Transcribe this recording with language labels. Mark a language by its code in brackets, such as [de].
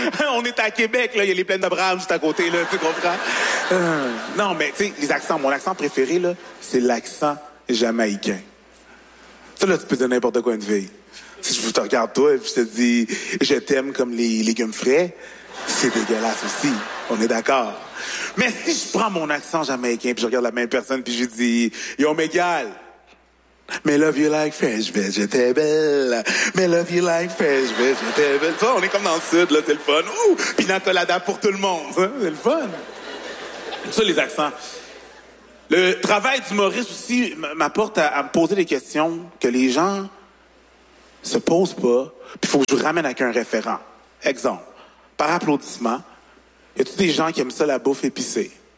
[fr] On est à Québec, là, il y a les plaines d'Abraham juste à côté, là, tu comprends? Non, mais tu sais, les accents, mon accent préféré, là, c'est l'accent jamaïcain. Ça, là, tu peux dire n'importe quoi une fille. Si je te regarde, toi, et puis je te dis, je t'aime comme les légumes frais, c'est dégueulasse aussi, on est d'accord. Mais si je prends mon accent jamaïcain, puis je regarde la même personne, puis je lui dis, yo, m'égale! Mais [en] love you like fresh vegetable. Mais love you like fresh vegetable. [fr] Ça, on est comme dans le sud, là, c'est le fun. Ouh, pina colada pour tout le monde, hein? C'est le fun. Ça, les accents. Le travail d'humoriste aussi m'apporte à me poser des questions que les gens se pose pas, puis il faut que je vous ramène avec un référent. Exemple, par applaudissement, y a-tu des gens qui aiment ça, la bouffe épicée?